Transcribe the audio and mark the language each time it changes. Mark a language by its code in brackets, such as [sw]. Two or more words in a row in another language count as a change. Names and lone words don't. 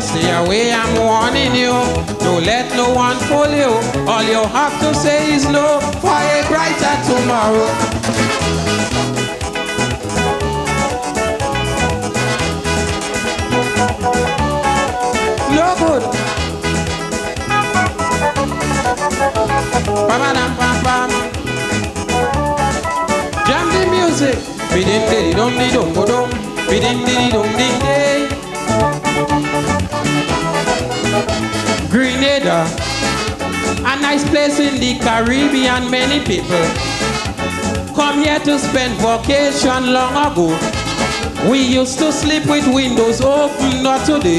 [en] Stay away, I'm warning you. Don't let no one fool you. All you have to say is no for a brighter tomorrow. No good. Ba-ba-dum-bam-bam. Jam the music. Bidin-didi-dum-di-dum-budum. Bidin-didi-dum-ding-day. Grenada, a nice place in the Caribbean. Many people come here to spend vacation long ago. We used to sleep with windows open, not today.